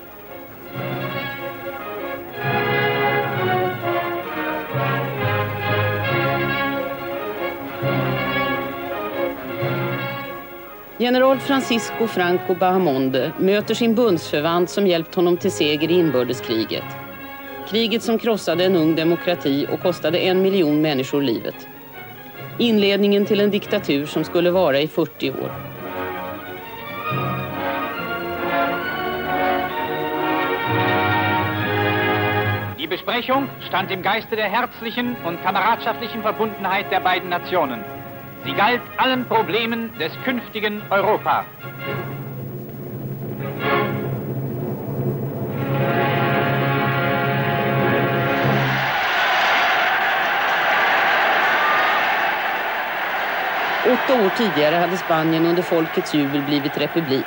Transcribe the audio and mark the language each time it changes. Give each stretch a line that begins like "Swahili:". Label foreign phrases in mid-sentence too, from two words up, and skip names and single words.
Swedish: General Francisco Franco Bahamonde möter sin bundsförvant som hjälpt honom till seger i inbördeskriget. Kriget som krossade en ung demokrati och kostade 1 miljon människor livet. Inledningen till en diktatur som skulle vara i 40 år.
German: Die Besprechung stand im Geiste der herzlichen und kameradschaftlichen Verbundenheit der beiden Nationen. Sie galt allen Problemen des künftigen Europa.
Swedish: Åtta år tidigare hade Spanien under folkets jubel blivit republik.